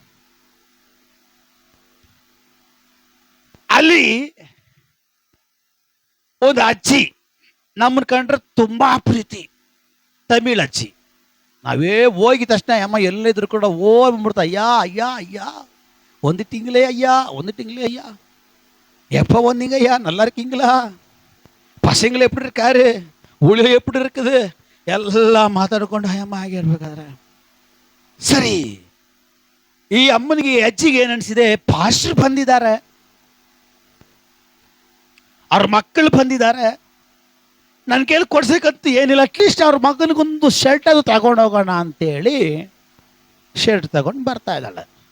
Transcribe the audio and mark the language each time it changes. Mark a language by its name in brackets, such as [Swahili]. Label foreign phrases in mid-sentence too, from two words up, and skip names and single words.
[Kannada] ಅಲ್ಲಿ ಒಂದು ಅಜ್ಜಿ ನಮ್ಮನ್ನ ಕಂಡ್ರೆ ತುಂಬಾ ಪ್ರೀತಿ, ತಮಿಳ್ ಅಜ್ಜಿ. ನಾವೇ ಹೋಗಿದ ತಕ್ಷಣ ಅಮ್ಮ ಎಲ್ಲಿದ್ರು ಕೂಡ ಬಂದ್ಬಿಡ್ತಾ, ಅಯ್ಯ ಅಯ್ಯ ಅಯ್ಯ ಒಂದು ತಿಂಗಳೇ ಅಯ್ಯ, ಒಂದು ತಿಂಗಳೇ ಅಯ್ಯ, [Tamil] எப்போ வந்தீங்க ஐயா, நல்லா இருக்கீங்களா, பசங்களை எப்படி இருக்காரு, ஊழியம் எப்படி இருக்குது, [Kannada] ಎಲ್ಲ ಮಾತಾಡ್ಕೊಂಡು ಅಮ್ಮ ಆಗಿರ್ಬೇಕಾದ್ರೆ ಸರಿ. ಈ ಅಮ್ಮನಿಗೆ ಅಜ್ಜಿಗೆ ಏನು ಅನಿಸಿದೆ, ಪಾಸ್ಟರ್ ಬಂದಿದ್ದಾರೆ, ಅವ್ರ ಮಕ್ಕಳು ಬಂದಿದ್ದಾರೆ, ನನ್ನ ಕೈಲಿ ಕೊಡ್ಸಕ್ಕಂತೂ ಏನಿಲ್ಲ, ಅಟ್ಲೀಸ್ಟ್ ಅವ್ರ ಮಗನಿಗೊಂದು ಶರ್ಟ್ ಅದು ತಗೊಂಡು ಹೋಗೋಣ ಅಂತೇಳಿ ಶರ್ಟ್ ತಗೊಂಡು ಬರ್ತಾ ಇದ್ದಾಳೆ.